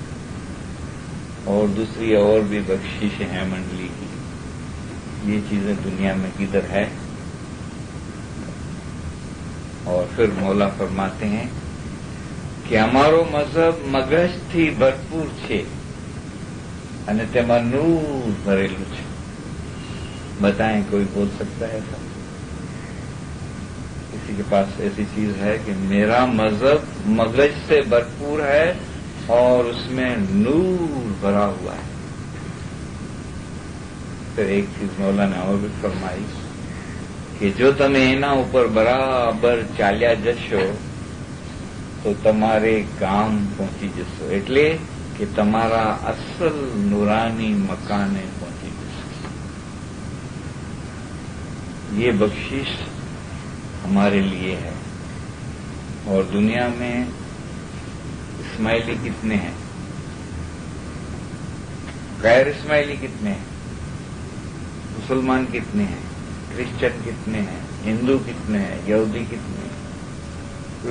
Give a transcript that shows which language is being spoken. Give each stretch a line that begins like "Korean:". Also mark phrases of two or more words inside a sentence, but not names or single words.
Urdu: اور دوسری اور بھی بخشش ہیں منڈلی کی، یہ چیزیں دنیا میں کدھر ہے؟ اور پھر مولا فرماتے ہیں کہ
Gujarati: હમારો મઝહબ મગજથી ભરપૂર છે અને તેમાં નૂર ભરેલું છે۔
Urdu: بتائیں کوئی بول سکتا ہے ایسا؟ کسی کے پاس ایسی چیز ہے کہ میرا مذہب مغز سے بھرپور ہے اور اس میں نور بھرا ہوا ہے؟ پھر ایک چیز مولانا اور بھی فرمائی کہ جو
Gujarati: તમે એના ઉપર બરાબર ચાલ્યા જશો તો તમારે ગામ પહોંચી જશો، એટલે કે તમારા અસલ નૂરાની મકાને પહોંચી જશો۔
Urdu: یہ بخشش ہمارے لیے ہے۔ اور دنیا میں اسماعیلی کتنے ہیں، غیر اسماعیلی کتنے ہیں، مسلمان کتنے ہیں، کرسچن کتنے ہیں، ہندو کتنے ہیں، یہودی کتنے ہیں؟